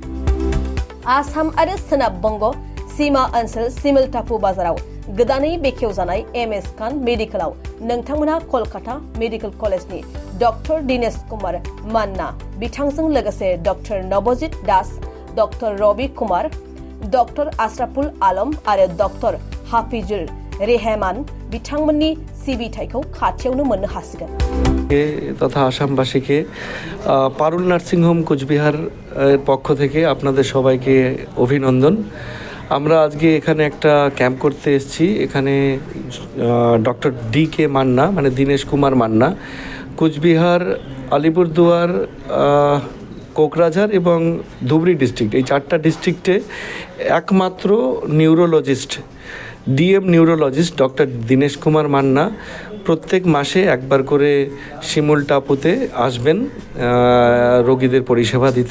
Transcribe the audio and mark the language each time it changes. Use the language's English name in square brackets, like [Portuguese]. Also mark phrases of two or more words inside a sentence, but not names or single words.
[Bodo] आसाम आरो सोनाब बंग सीमा ओनसोल सिमल टापु बाजाराव गोदानै बेखेवजानाय एमएस खान मेडिकेलाव नोंथांमोनहा कलकाता मेडिकल कलेजनि डॉक्टर दिनेश कुमार मान्ना बिथांजों लोगोसे डॉक्टर नवजित दास, डॉक्टर रवि कुमार, डॉक्टर आशराफुल आलम आरो डॉक्टर हाफिजुल रेहमान बिथांमोननि सिबिथायखौ खाथियावनो मोननो हासिगोन। [Bangla] তথা আসামবাসীকে পারুল নার্সিং হোম কোচবিহার পক্ষ থেকে আপনাদের সবাইকে অভিনন্দন। আমরা আজকে এখানে একটা ক্যাম্প করতে এসেছি। এখানে ডক্টর ডি.কে. মান্না মানে দীনেশ কুমার মান্না কোচবিহার, আলিপুরদুয়ার, কোকরাঝার এবং ধুবড়ী ডিস্ট্রিক্ট, এই চারটা ডিস্ট্রিক্টে একমাত্র নিউরোলজিস্ট, [English] DM neurologist [Bangla] ডক্টর দীনেশ কুমার মান্না প্রত্যেক মাসে একবার করে শিমুল টাপুতে আসবেন রোগীদের পরিষেবা দিতে।